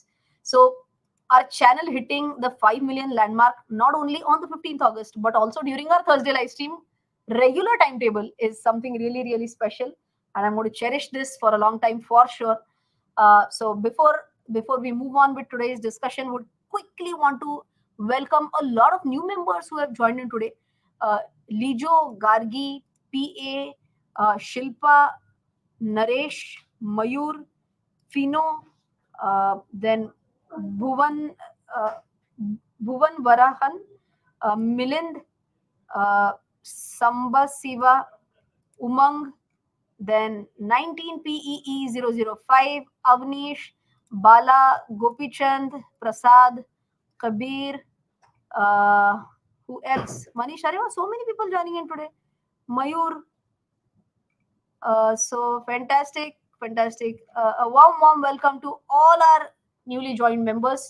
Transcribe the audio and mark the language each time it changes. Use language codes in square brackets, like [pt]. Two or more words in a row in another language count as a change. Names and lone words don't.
[en] So our channel hitting the 5 million landmark, not only on the 15th August, but also during our Thursday live stream regular timetable, is something really special. And I'm going to cherish this for a long time for sure. So before we move on with today's discussion, would quickly want to welcome a lot of new members who have joined in today. Lijo, Gargi, PA, Shilpa, Naresh, Mayur, Fino, then Bhuvan Varahan, Milind, Sambasiva, Umang, then 19PEE005, Avnish, Bala, Gopichand, Prasad, Kabir, who else? Manish, so many people joining in today. Mayur. So fantastic. A warm welcome to all our newly joined members.